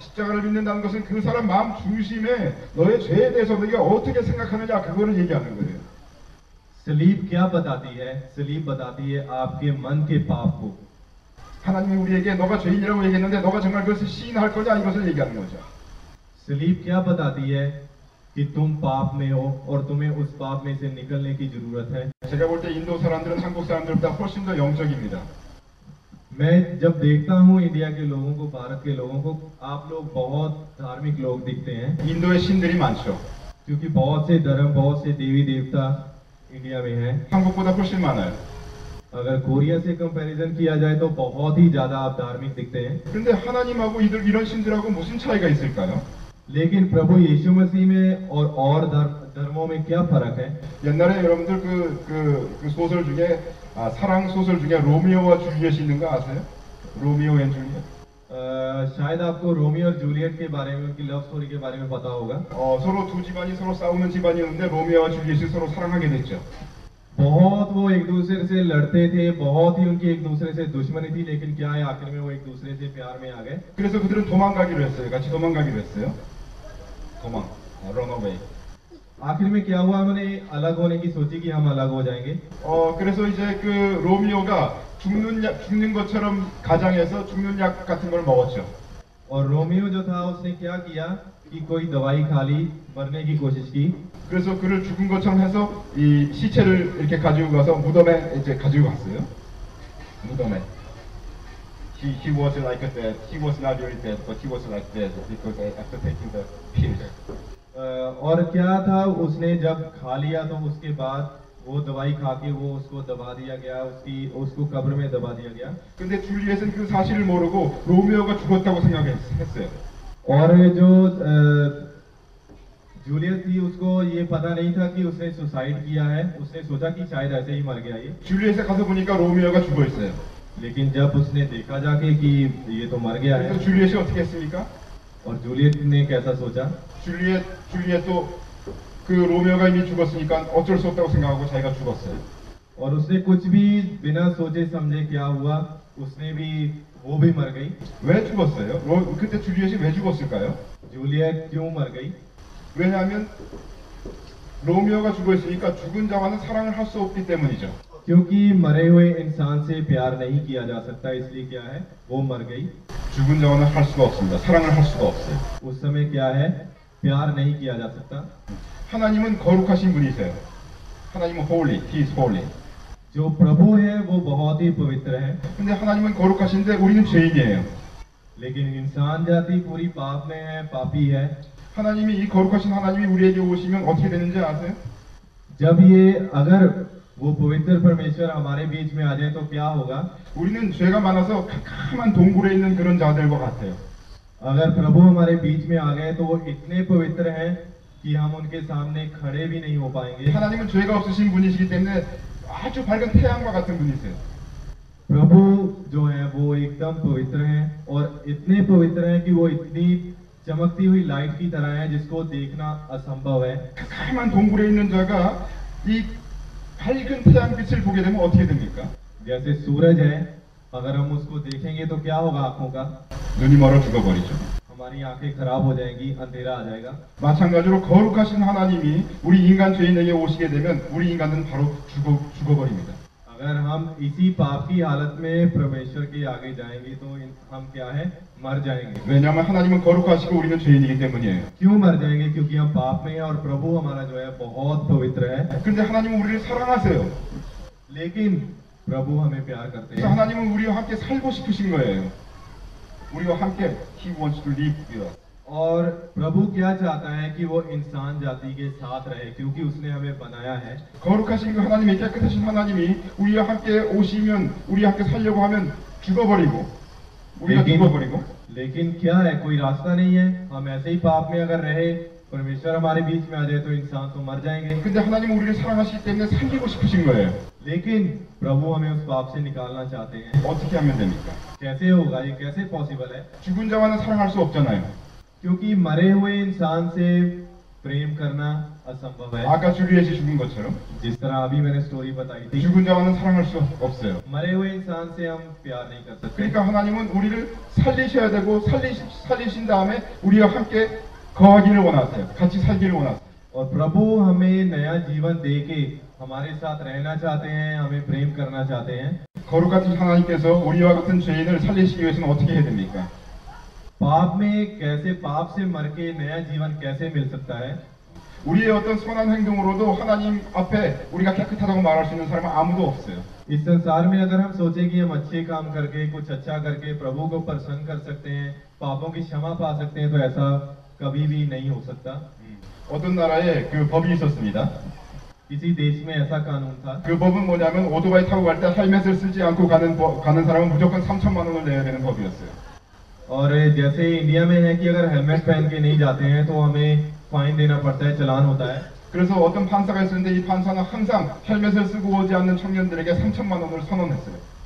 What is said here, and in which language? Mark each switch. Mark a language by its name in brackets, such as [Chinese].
[Korean] 십자가를 믿는다는 것은 그 사람 마음 중심에 너의 죄에 대해서 너가 어떻게 생각하느냐 그거를 얘기하는 거예요. [Hindi] सलीब क्या बताती है? सलीब बताती है आपके मन के पाप को। [Korean] 하나님이 우리에게 너가 죄인이라고 얘기했는데 너가 정말 그것을 시인할 거냐 이것을 얘기하는 거죠. [Hindi] सलीब क्या बताती है कि तुम पाप में हो और तुम्हें उस पाप में से निकलने की जरूरत है। [Korean] 제가 볼 때 인도 사람들은 한국 사람들보다 훨씬 더 영적입니다. [Hindi] मैं जब देखता हूँ इंडिया के लोगों को, भारत के लोगों को, आप लोग बहुत धार्मिक लोग दिखते हैं, [Korean] 인도에 신들이 많죠. [Hindi] क्योंकि बहुत से धर्म, बहुत से देवी देवता इंडिया में हैं। [Korean] 한국보다 훨씬 많아요. [Hindi] अगर कोरिया से कंपैरिजन किया जाए तो बहुत ही ज्यादा आप धार्मिक दिखते हैं। [Korean] 근데 하나님하고 이런 신들하고 무슨 차이가 있을까요? [Hindi] लेकिन प्रभु यीशु मसीह में और धर्मों में क्या फर्क है? [Korean] 옛날에 여러분들 그 소설 중에 사랑 소설 중에 로미오와 줄리엣이 있는 거 아세요? 로미오 앤 줄리엣? [Hindi] शायद आपको रोमियो और जूलियट के बारे में, उनकी लव स्टोरी के बारे में पता होगा। [Korean] 서로 두 집안이 서로 싸우는 집안이었는데 로미오와 줄리엣이 서로 사랑하게 됐죠. [Hindi] बहुत वो एक दूसरे से लड़ते थे, बहुत ही उनकी एक दूसरे से दुश्मनी थी, लेकिन क्या है आखिर में वो एक दूसरे से प्यार में आ गए। [Korean] 그래서 그들은 도망가기로 했어요. 같이 도망가기로 했어요. 도망, 런어웨이. [Hindi] आखिर में क्या हुआ, उन्होंने अलग होने की सोची कि हम अलग हो जाएंगे। [Korean] 그래서 이제 그 로미오가 죽는 것처럼 가장해서 죽는 약 같은 걸 먹었죠. [Hindi] और रोमियो जो था उसने क्या किया कि कोई दवाई खा ली, मरने की कोशिश की। [Korean] 그래서 그를 죽은 것처럼 해서 이 시체를 이렇게 가지고 가서 무덤에 이제 가지고 갔어요. 무덤에. [English] He was like that. He was not really dead, but he was like that because after taking the pills. [Hindi] और क्या था, उसने जब खा लिया तो उसके बाद वो दवाई खा के वो उसको दबा दिया गया, उसको कब्र में दबा दिया गया। [Korean] 근데 줄리엣은 그 사실을 모르고 로미오가 죽었다고 생각했어요. [Hindi] और जो जूलियट थी उसको ये पता नहीं था कि उसने सुसाइड किया है, उसने सोचा कि शायद ऐसे ही मर गया ये। [Korean] 줄리엣에 가서 보니까 로미오가 죽어 있어요. [Hindi] लेकिन जब उसने देखा जाके कि ये तो मर गया है, [Korean] 그래서 줄리엣이 어떻게 했습니까? [Hindi] और जूलियट ने कैसा सोचा, [Korean] 줄리엣도 그 로미오가 이미 죽었으니까 어쩔 수 없다고 생각하고 자기가 죽었어요. [Hindi] और उसने कुछ भी बिना सोचे समझे क्या हुआ, उसने भी वो भी मर गई। [Korean] 왜 죽었어요? 그때 줄리엣이 왜 죽었을까요? [Hindi] जूलियट क्यों मर गई? [Korean] 왜냐하면 로미오가 죽어 있으니까 죽은 자와는 사랑을 할 수 없기 때문이죠. [Hindi] क्योंकि मरे हुए इंसान से प्यार नहीं किया जा सकता, इसलिए क्या है, वो मर गई। [Korean] 죽은 자와는 할 수가 없습니다. 사랑을 할 수가 없어요. [Hindi] उस समय क्या है, प्यार नहीं किया जा सकता। [Korean] 하나님은 거룩하신 분이세요. [English] 하나님은 holy, he is holy. [Hindi] जो प्रभु है वो बहुत ही पवित्र है, [Korean] 근데 하나님은 거룩하신데 우리는 죄인이에요. [Hindi] लेकिन इंसान जाति पूरी पाप में है, पापी है। [Korean] 하나님이 이 거룩하신 하나님이 우리에게 오시면 어떻게 되는지 아세요? [Hindi] जब ये अगर वो पवित्र परमेश्वर हमारे बीच में आ जाए तो क्या होगा? [Korean] 우리는 죄가 많아서 캄캄한 동굴에 있는 그런 자들과 같아요. [Hindi] अगर प्रभु हमारे बीच में आ गए तो वो इतने पवित्र हैं कि हम उनके सामने खड़े भी नहीं हो पाएंगे। [Korean] 하나님은 죄가 없으신 분이시기 때문에 아주 밝은 태양과 같은 분이세요. [Hindi] प्रभु जो है वो एकदम पवित्र हैं और इतने पवित्र हैं कि वो इतनी चमकती हुई लाइट की तरह है जिसको देखना असंभव है। [Korean] 캄캄한 동굴에 있는 자가 이 밝은 태양빛을 보게 되면 어떻게 됩니까? [Hindi] जैसे सूरज है, अगर हम उसको देखेंगे तो क्या होगा आंखों का? [Korean] 눈이 멀어 죽어버리죠. [Hindi] हमारी आंखें खराब हो जाएंगी, अंधेरा आ जाएगा। [Korean] 마찬가지로 거룩하신 하나님이 우리 인간 죄인에게 오시게 되면 우리 인간은 바로 죽어버립니다. [Hindi] अगर हम इसी पाप की हालत में परमेश्वर के आगे जाएंगे तो हम क्या है, मर जाएंगे। [Korean] 왜냐하면 하나님은 거룩하시고 우리는 죄인이기 때문이에요. [Hindi] क्यों मर जाएंगे? क्योंकि हम पाप में हैं और प्रभु हमारा जो है बहुत पवित्र है। [Korean] 근데 하나님은 우리를 사랑하세요. [Hindi] लेकिन प्रभु हमें प्यार करते [Korean] 그래서 [Hindi] हैं [Korean] 하나님은 우리와 함께 살고 싶으신 거예요. 우리와 함께 [English] He wants to live with us. [Hindi] और प्रभु क्या चाहता है कि वो इंसान जाति के साथ रहे, क्योंकि उसने हमें बनाया है। [Korean] 거룩하신 그 하나님이, 깨끗하신 하나님이 우리와 함께 오시면 우리와 함께 살려고 하면 죽어버리고 우리가 죽어버리고 [Hindi] लेकिन क्या है, कोई रास्ता नहीं है। हम ऐसे ही पाप में अगर रहे, परमेश्वर हमारे बीच में आ जाए तो इंसान तो मर जाएंगे। [Korean] 근데 하나님은 우리를 사랑하시기 때문에 살리고 싶으신 거예요. [Hindi] लेकिन प्रभु हमें उस पाप से निकालना चाहते हैं। [Korean] 어떻게 하면 됩니까? [Hindi] कैसे होगा ये, कैसे पॉसिबल है? [Korean] 죽은 자와는 사랑할 수 없잖아요. [Hindi] क्योंकि मरे हुए इंसान से प्रेम करना असंभव है। [Korean] 아까 줄리엣이 죽은 것처럼 [Hindi] जिस तरह अभी मैंने स्टोरी बताई थी, [Korean] 죽은 자와는 사랑할 수 없어요. [Hindi] मरे हुए इंसान से हम प्यार नहीं कर सकते। [Korean] 그러니까 하나님은 우리를 살리셔야 되고 살리신 다음에 우리와 함께 거하기를 원하세요. 같이 살기를 원하세요. [Hindi] और प्रभु हमें नया जीवन दे के हमारे साथ रहना चाहते हैं, हमें प्रेम करना चाहते हैं। [Korean] 거룩하신 하나님께서 우리와 같은 죄인을 살리시기 위해서는 어떻게 해야 됩니까? [Hindi] पाप में कैसे, पाप से मर के नया जीवन कैसे मिल सकता है? [Korean] 우리의 어떤 선한 행동으로도 하나님 앞에 우리가 깨끗하다고 말할 수 있는 사람은 아무도 없어요. [Hindi] इस संसार में अगर हम सोचें कि हम अच्छे काम करके, कुछ अच्छा करके प्रभु को प्रसन्न कर सकते हैं, पापों की क्षमा पा सकते हैं, तो ऐसा कभी भी नहीं हो सकता। [Korean] 어떤 나라에 그 법이 있었습니다. [Hindi] किसी देश में ऐसा कानून था। [Korean] 그 법은 뭐냐면 오토바이 타고 갈 때 헬멧을 쓰지 않고 가는 사람은 무조건 3,000만 원을 내야 되는 법이었어요. [Hindi] और जैसे इंडिया में है कि अगर हेलमेट पहन के नहीं जाते हैं तो हमें फाइन देना पड़ता है, चलान होता है। [Korean] 그래서 어떤 판사가 있었는데 이 판사는 항상 헬멧을 쓰고 오지 않는 청년들에게 3,000만 원을 선언했어요.